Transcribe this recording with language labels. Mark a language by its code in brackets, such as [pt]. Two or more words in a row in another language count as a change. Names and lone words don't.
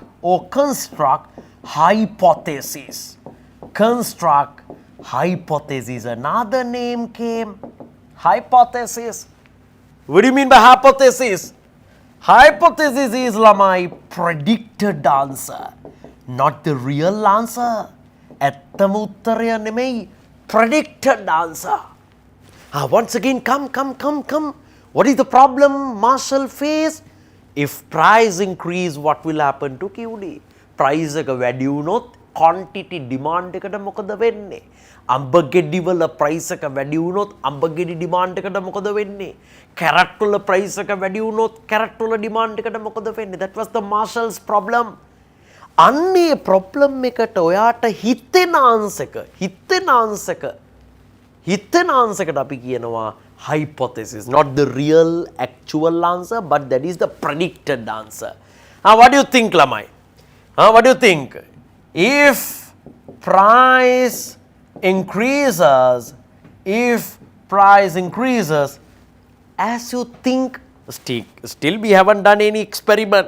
[en] Or construct hypothesis. Construct hypothesis. Another name came, hypothesis. What do you mean by hypothesis? Hypothesis is my predicted answer, not the real answer. [si] ඇත්තම උත්තරය නෙමෙයි, [en] predicted answer. Once again, come. What is the problem Marshall faced? If price increase, what will happen to QD? [si] Price එක වැඩි වුණොත් [en] quantity demand [si] එකට මොකද වෙන්නේ? අඹ ගෙඩි වල price එක වැඩි වුණොත් අඹ ගෙඩි demand එකට මොකද වෙන්නේ? carrot වල price එක වැඩි වුණොත් carrot වල demand එකට මොකද වෙන්නේ? [en] That was the Marshall's problem. [si] අන්නේ ප්‍රොබ්ලම් එකට ඔයාට හිතෙන ආන්සර් එකට අපි කියනවා [en] hypothesis, not the real actual answer, but that is the predicted answer. What do you think, lamai? What do you think? If price increases, as you think, still we haven't done any experiment.